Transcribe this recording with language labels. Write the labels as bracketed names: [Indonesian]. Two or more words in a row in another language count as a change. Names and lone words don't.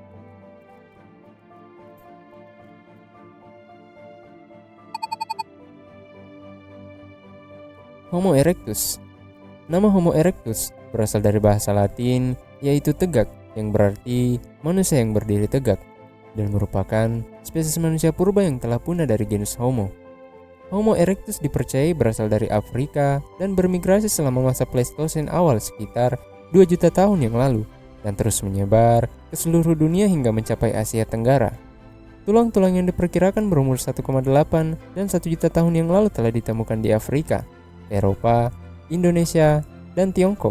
[Indonesian] Homo erectus. Nama Homo erectus berasal dari bahasa Latin yaitu tegak, yang berarti manusia yang berdiri tegak, dan merupakan spesies manusia purba yang telah punah dari genus Homo. Homo erectus dipercayai berasal dari Afrika dan bermigrasi selama masa Pleistosen awal sekitar 2 juta tahun yang lalu dan terus menyebar ke seluruh dunia hingga mencapai Asia Tenggara. Tulang-tulang yang diperkirakan berumur 1,8 dan 1 juta tahun yang lalu telah ditemukan di Afrika, Eropa, Indonesia, dan Tiongkok.